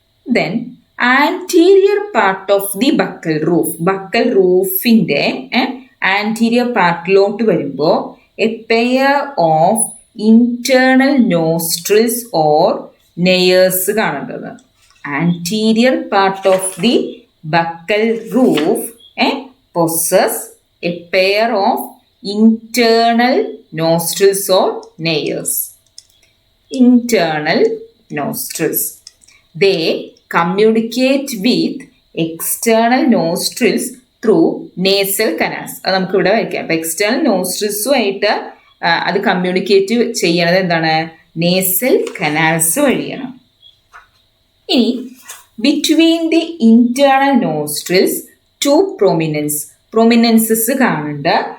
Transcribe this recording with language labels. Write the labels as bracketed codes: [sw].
[en] Then anterior part of the buccal roof. [ml] Buccal റൂഫിന്റെ anterior പാർട്ടിലോട്ട് വരുമ്പോൾ [en] a pair of internal nostrils or nares [ml] കാണേണ്ടത്. [en] Anterior part of the buccal roof possess a pair of internal nostrils or nares. Internal nostrils. They communicate with external nostrils through nasal canals. [ml] അത് നമുക്ക് ഇവിടെ വയ്ക്കാം. അപ്പൊ external നോസ്ട്രിൽസുമായിട്ട് അത് communicate ചെയ്യണത് എന്താണ്? Nasal canals വഴിയാണ്. ഇനി [en] between the internal nostrils two prominences [ml] കാണുന്നുണ്ട്.